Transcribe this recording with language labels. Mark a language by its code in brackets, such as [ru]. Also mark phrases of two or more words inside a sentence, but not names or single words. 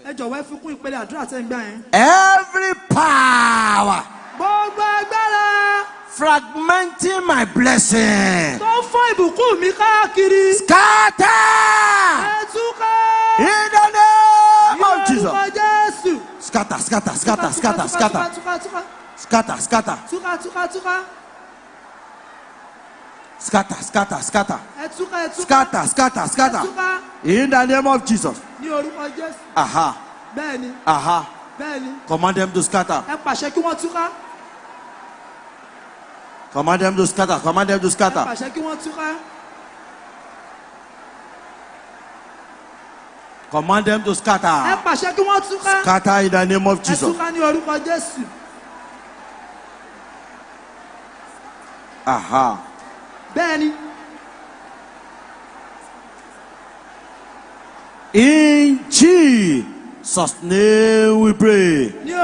[en] Every power fragmenting my blessing, scatter in the name of Jesus. Scatter, scatter, scatter, scatter, scatter, scatter, scatter. Scatter, scatter, scatter. Scatter, scatter, scatter. In the name of Jesus. Aha. Aha. Command them to scatter. Command them to scatter. Command them to scatter. Command them to scatter. Scatter in the name of Jesus. Aha. Benny. In Jesus' name we pray.